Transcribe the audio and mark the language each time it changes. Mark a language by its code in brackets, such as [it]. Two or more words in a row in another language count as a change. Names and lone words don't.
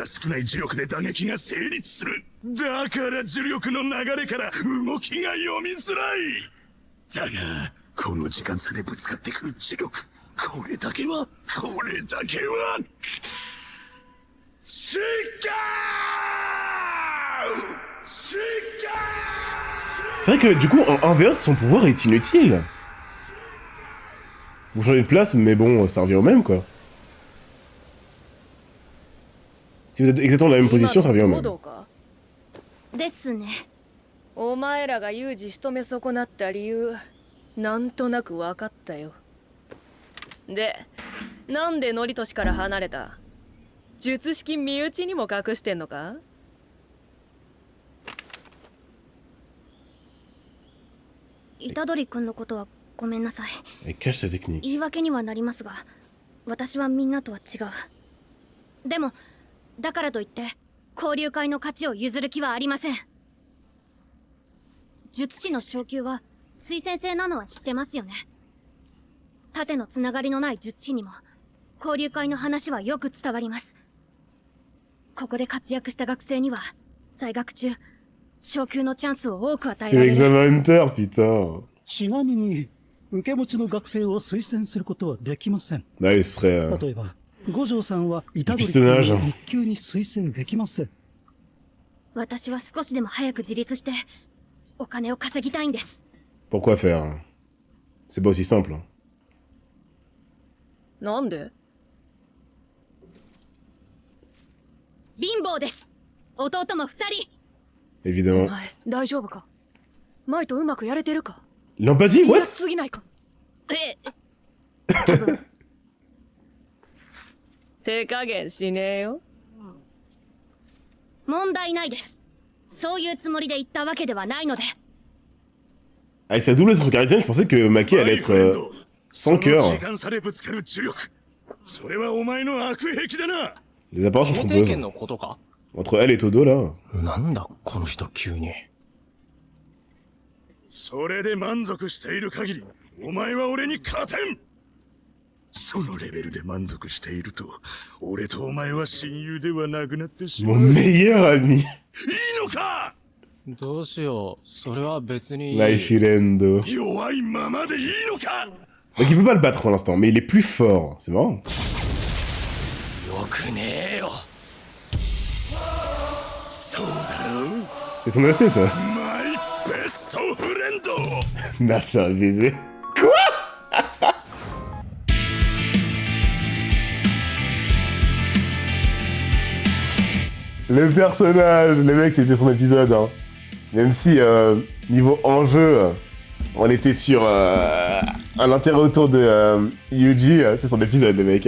[fr] C'est vrai que du coup, en 1v1, son pouvoir est inutile. Vous changez de place, mais bon, ça revient au même, quoi. Si vous êtes exactement dans la même position, ça revient au même. [ja] ですね。お前らが有事仕留め損なった理由、なんとなく分かったよ。で、なんでノリトシから離れた？術式身内にも隠してんのか？虎杖君のことはごめんなさい。 [fr] Elle cache sa technique. [ja] 言い訳にはなりますが、私はみんなとは違う。でも、だからといって交流会の勝ちを譲る気はありません。術師の昇級は推薦制なのは知ってますよね。縦のつながりのない術師にも交流会の話はよく伝わります。ここで活躍した学生には在学中昇級のチャンスを多く与えられる。 [fr] C'est l'examen Hunter, putain. [ja] ちなみに受け持ちの学生を推薦することはできません。 [fr] Là, il serait... [ja] 例えば五条さんは虎杖君を一級に推薦できません。私は少しでも早く自立してお金を稼ぎたいんです。 [fr] Pourquoi faire? C'est pas aussi simple. [ja] なんで？貧乏です。弟も2人。 [fr] Évidemment. [ja] お前大丈夫か？前とうまくやれてるか？ [fr] L'empathie? What? [ja] すぎないか？手加減しねえよ。問題ないです。そういうつもりで言ったわけではないので。 [fr] Avec sa double sur Caritienne, je pensais que Maki allait être sans cœur. Les apparences sont trompeuses. Entre elle et Todo, là. [ja] なんだこの人急に。それで満足している限り、お前は俺に勝てん。そのレベルで満足していると、俺とお前は親友ではなくなってしまう。 [fr] Mon meilleur ami. [ja] いいのか？どうしよう。それは別に。 Lai Shirendo. 弱いままでいいのか？ [fr] Donc il peut pas le battre pour l'instant, mais il est plus fort. C'est marrant. [ja] よくねえよ。そうだろう。 [fr] C'est son ST, ça. [en] My best friend. Nah, [fr] c'est un baiser. Quoi? Le personnage, les mecs, c'était son épisode. Hein. Même si, niveau enjeu, On était sur un intérêt autour de Yuji, c'est son épisode, les mecs.